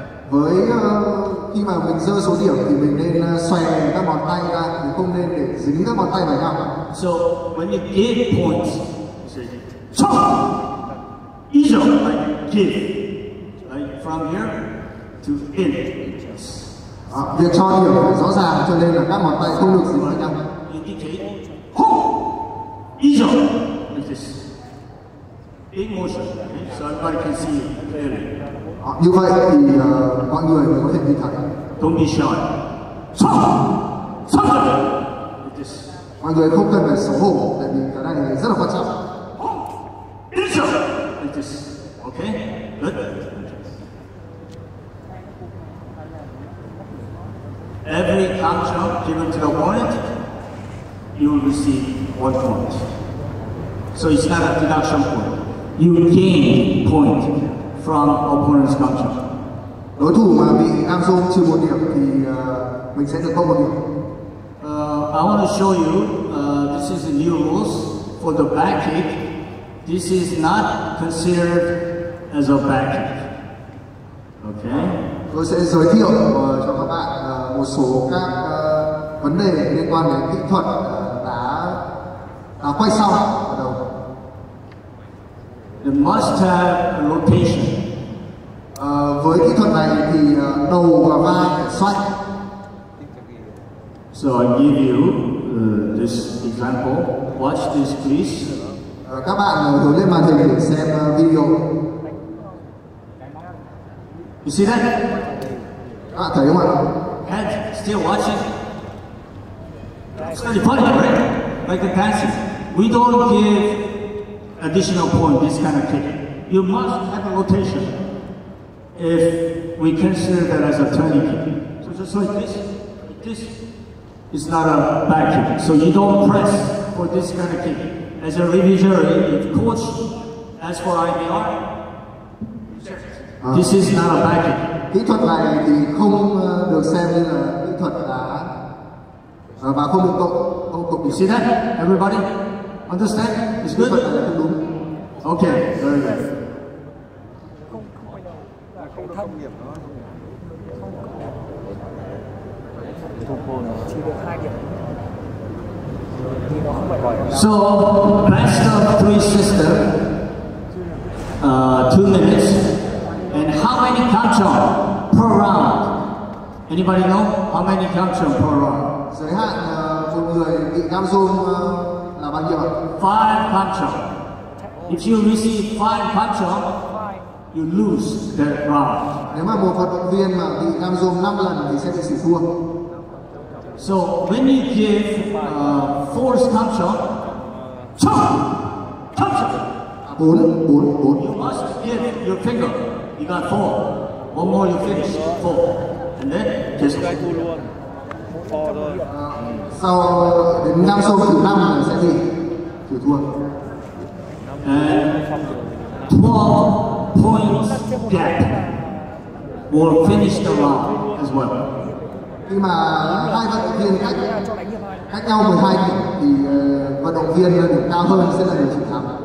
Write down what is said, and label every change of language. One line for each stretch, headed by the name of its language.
Vietnamese: Với khi mà mình rơi số điểm thì mình nên xòe các ngón tay ra, mình không nên để dính các ngón tay vào nhau.
English: So when you give points, you say chop, easy, like give, like from here to in.
Vietnamese: Việc cho điểm phải rõ ràng, cho nên là các ngón tay không được dính vào nhau.
English: Indicate, ho, easy, like this. Big motion, okay? So everybody can see you clearly.
Vietnamese: Như vậy thì mọi người mới có thể nhìn thấy.
English: Don't be shy. Chop, like this.
Vietnamese: Mọi người không cần phải xấu hổ, tại vì cái này rất là quan trọng.
English: Like this. Okay? Good. Every count jump given to the opponent, you will receive 1 point. So it's not a deduction point. You gain point from opponent's count jump.
Vietnamese: Đối thủ mà bị cam zoom trừ 1 điểm thì mình sẽ được cộng 1 điểm.
English: I want to show you, this is the new rules for the back kick. This is not considered as a back kick. Okay?
Vietnamese: Tôi sẽ giới thiệu cho các bạn một số các vấn đề liên quan đến kỹ thuật đá quay sau ở đầu.
English: You must have rotation.
Vietnamese: Với kỹ thuật này thì đầu và vai phải xoay.
English: So I give you this example. Watch this, please.
Vietnamese: Các bạn hướng lên màn hình để xem video.
English: You see that?
Vietnamese: Các bạn thấy không ạ?
English: Head still watching. It's really funny, right? Like a dancing. We don't give additional point this kind of kick. You must have a rotation if we consider that as a turning kick. So just like this is not a back kick. So you don't press for this kind of kick. As a review jury, if coach asks for IBR, this is not a back kick.
Vietnamese: Kỹ thuật này thì không được xem như là kỹ thuật đá và không được cộng
English: You see that? Everybody understand? It's
Vietnamese: kỹ thuật này là không đúng.
English: Okay, very good. So, best of 3 system, 2 minutes, and how many count jump per round? Anybody know how many count jump per round?
Vietnamese: Giới hạn một người bị cam zoom là bao nhiêu ạ?
English: 5 count jump. If you receive 5 count jump, you lose that round.
Vietnamese: Nếu mà một vận động viên mà bị cam zoom 5 lần thì sẽ bị xỉu thua.
English: So when you give 4 count jump, count jump. 4. You must give your finger. You got 4. One more you finish. 4. And then just
Vietnamese: Sau đến cam zoom thứ 5 là sẽ gì? Chịu thua.
English: and 12 points gap will finish the round as well.
Vietnamese: Khi mà hai vận động viên cách nhau 12 điểm thì vận động viên điểm cao hơn sẽ là người chiến thắng.